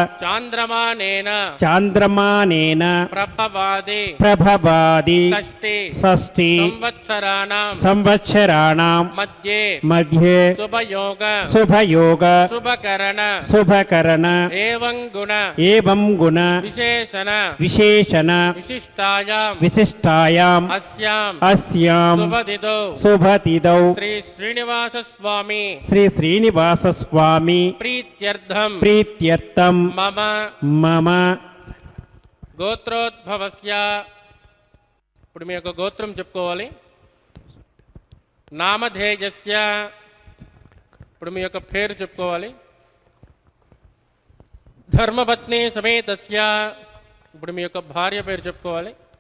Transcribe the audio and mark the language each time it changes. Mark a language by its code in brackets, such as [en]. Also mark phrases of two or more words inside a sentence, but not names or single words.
[sa] चान्द्रमानेन प्रभवादि षष्टि संवत्सराणां मध्ये शुभयोग शुभकरण एवं गुण विशेषण विशिष्टायाम अस्याम शुभतिदौ श्री श्रीनिवास स्वामी प्रीत्यर्थम मम [te] గోత్రోద్భవస్య ఇప్పుడు మీ యొక్క గోత్రం చెప్పుకోవాలి. నామధేయస్య ఇప్పుడు మీ యొక్క పేరు చెప్పుకోవాలి. [sa] ధర్మపత్ని సమేతస్య [te] ఇప్పుడు మీ యొక్క భార్య పేరు చెప్పుకోవాలి.